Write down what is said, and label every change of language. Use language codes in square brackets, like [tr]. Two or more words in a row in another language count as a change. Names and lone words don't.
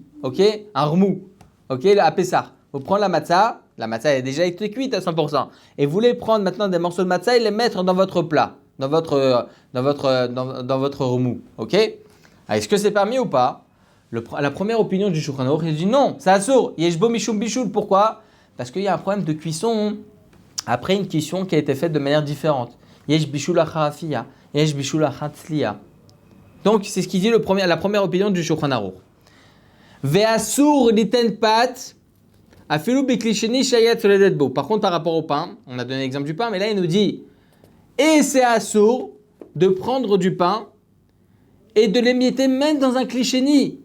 [fr] Ok? Un remou. Ok? À Pessah. Vous prenez la matzah a déjà été cuite à 100%. Et vous voulez prendre maintenant des morceaux de matzah et les mettre dans votre plat, dans votre remous. Ok? Alors, est-ce que c'est permis ou pas? La première opinion du Shulchan Aruch, il dit non, c'est assour. [he] יש בו משום בישול. [fr] Pourquoi? Parce qu'il y a un problème de cuisson après une cuisson qui a été faite de manière différente. [he] יש בישול אחר אפייה, יש בישול אחר צלייה. [fr] Donc, c'est ce qu'il dit la première opinion du Shulchan Aruch. [he] ואסור ליתן פת. [fr] Par contre, par rapport au pain, on a donné l'exemple du pain, mais là il nous dit et c'est assour de prendre du pain et de l'émietter même dans un klishéni.